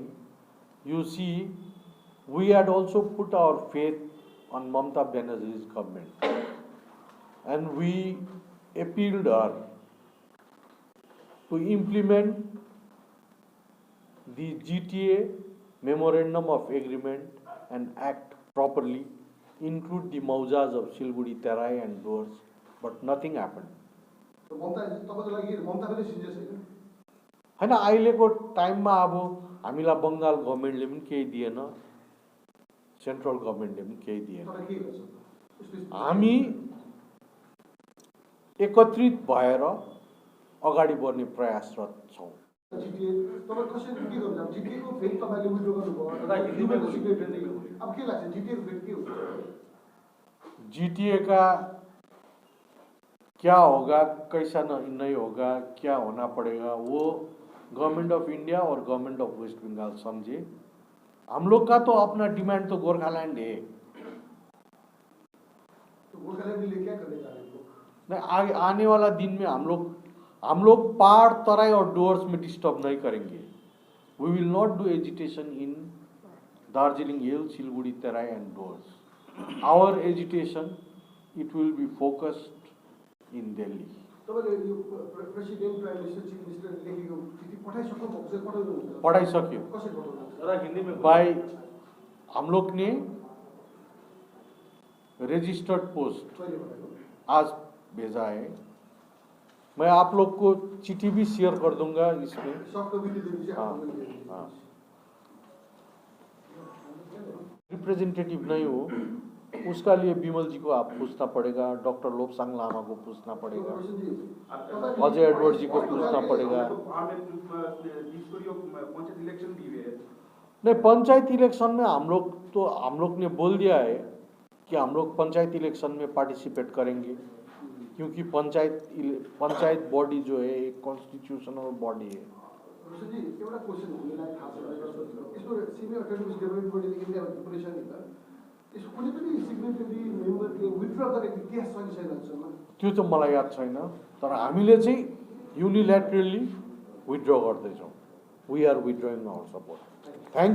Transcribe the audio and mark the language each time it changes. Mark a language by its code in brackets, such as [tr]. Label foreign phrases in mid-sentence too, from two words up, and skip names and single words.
[en] You see, we had also put our faith on Mamata Banerjee's government, and we appealed her to implement the GTA Memorandum of Agreement and act properly, include the Mauzas of Silgudi, Terai and Doors, but nothing happened. [ne] So Mamata तपाईको लागि ममता पनि सिन्जेस हैन? हैन, अहिलेको टाइममा अब हामीलाई बङ्गाल गभर्मेन्टले पनि केही दिएन, [en] Central Government [ne] पनि केही दिएन। तपाईँ के गर्छ? हामी एकत्रित भएर अगाडि बढ्ने प्रयासरत छौँ। जिटिए तपाईँ कसरी के गर्नुहुन्छ? जिटिए को फेरि तपाईले विड्रो गर्नुभयो, युनियनको सिग्नेटरी। अब के लाग्छ जिटिए को फेरि के हुन्छ? [hi] जीटीए का क्या होगा, कैसा नहीं होगा, क्या होना पड़ेगा, वो [en] Government of India [hi] और [en] Government of West Bengal [hi] समझे। हम लोग का तो अपना डिमांड तो गोरखालैंड है। तो गोरखालैंड के लिए क्या करने जा रहे हैं लोग? नहीं, आने वाला दिन में हम लोग पहाड़, तराई और डोर्स में डिस्टर्ब नहीं करेंगे। [en] We will not do agitation in Darjeeling Hill, Siliguri, Terai and Dooars. Our agitation it will be focused in Delhi. [ne] तपाईँले यो प्रेसिडेन्ट, [en] Prime Minister, Chief Minister [ne] लेखेको चिठी पठाइसक्नु भएको छ, पठाउनुहुन्छ? पढ़ाइसक्यो कसरी पठाउनुहुन्छ? [hi] बाय हम लोग ने [en] registered post [ne] कहिले पठाएको? [hi] आज भेजा है। मैं आप लोग को चिट्ठी भी शेयर कर दूंगा इसमें। [en] soft copy [hi] दे दीजिए हाँ, आप लोग। हाँ। रिप्रेजेंटेटिव नहीं हो, उसका लिए बिमल जी को आप पूछना पड़ेगा, डॉक्टर लोपसांग लामा को पूछना पड़ेगा, अजय एडवर्ड जी को पूछना पड़ेगा। नहीं, पंचायत इलेक्शन में हम लोग ने बोल दिया है कि हम लोग पंचायत इलेक्शन में पार्टिसिपेट करेंगे, क्योंकि पंचायत बॉडी जो है एक [en] constitutional body [hi] है। [ne] जी एउटा क्वेसन हामीलाई थाहा छ, यसको [en] senior academic development board [ne] इन्डिया परेसन नि त, यसको कुनै पनि [en] signatory member [ne] विथड्र गरेको इतिहास छ कि छैन अहिलेसम्म? त्यो त मलाई याद छैन, तर हामीले चाहिँ [en] unilaterally withdraw [ne] गर्दैछौँ। [en] We are withdrawing our support.